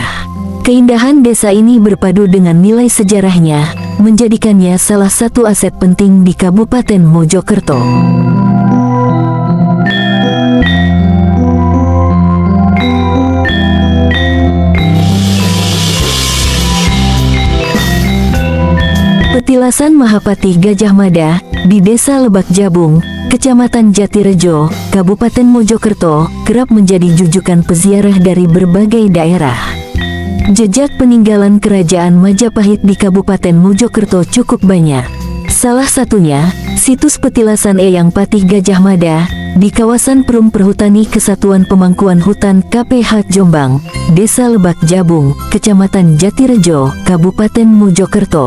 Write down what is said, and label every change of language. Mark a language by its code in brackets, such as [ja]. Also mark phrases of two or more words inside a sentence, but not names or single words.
[id] Keindahan desa ini berpadu dengan nilai sejarahnya, menjadikannya salah satu aset penting di Kabupaten Mojokerto. Petilasan Mahapatih Gajah Mada di Desa Lebak Jabung, Kecamatan Jatirejo, Kabupaten Mojokerto, kerap menjadi jujukan peziarah dari berbagai daerah. Jejak peninggalan kerajaan Majapahit di Kabupaten Mojokerto cukup banyak. Salah satunya, situs petilasan Eyang Patih Gajah Mada, di kawasan Perum Perhutani Kesatuan Pemangkuan Hutan KPH Jombang, Desa Lebak Jabung, Kecamatan Jatirejo, Kabupaten Mojokerto.